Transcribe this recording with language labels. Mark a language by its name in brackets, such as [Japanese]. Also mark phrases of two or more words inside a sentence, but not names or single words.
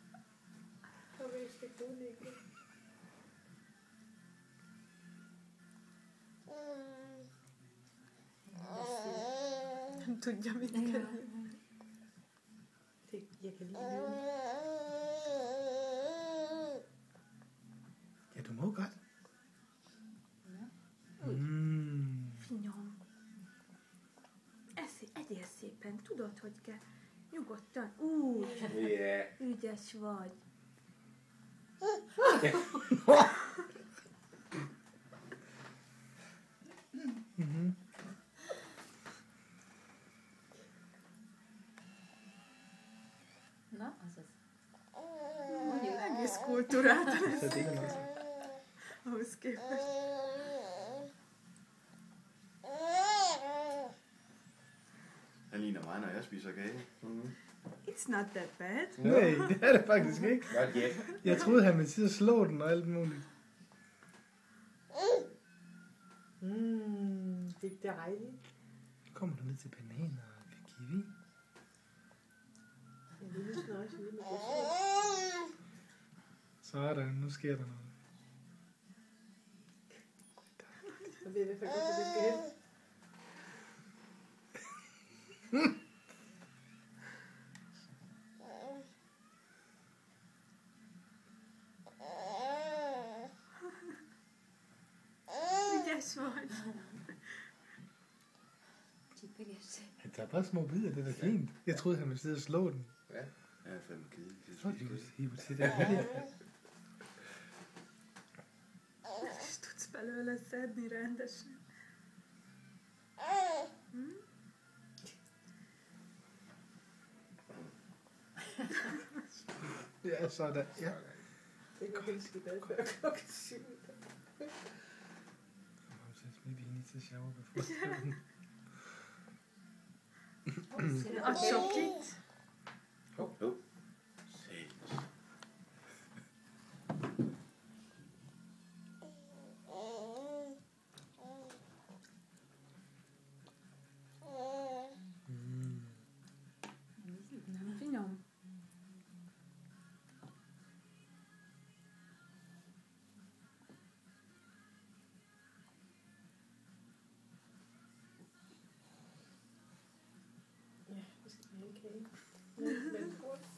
[Danish] Du, jeg vil ikke. Jeg kan lide det. Ja, du må godt. [Hungarian] Finom. Ez szépen. Tudod, hogy kell. Nyugodtan. Ja. Ügyes vagy. Na, az. Mondjuk egész kultúráltan [Danish] Så det er noget. [Hungarian] ahhoz képest. [Danish] Han ligner mig, når jeg spiser kage. [English] It's not that bad. [Danish] Nej, det er det faktisk ikke. [English] Not yet. [Danish] Jeg troede, han ville sidde og slå den og alt muligt. Det er dejligt. Kommer du ned til bananer og kiwi? En lille snøjse ude med det. Sådan, nu sker der noget. Og det er i hvert fald godt, at det skal hen. [Hungarian] Ügyes vagy. [Danish] Han tager bare små bidder, det er da fint. Jeg troede, han ville sidde og slå den. Ja. Jeg er fandme kedelig. Jeg troede, [English] he would sit there. [Hungarian] És tudsz belőle szedni rendesen. [Danish] Ja, sådan. Ja. Det kan helst i bad før klokken 7. [English] Maybe he needs a shower before. [Hungarian] A csokit. Oh. Finom. [Danish] Ja, vi skal have en kage. Med brød.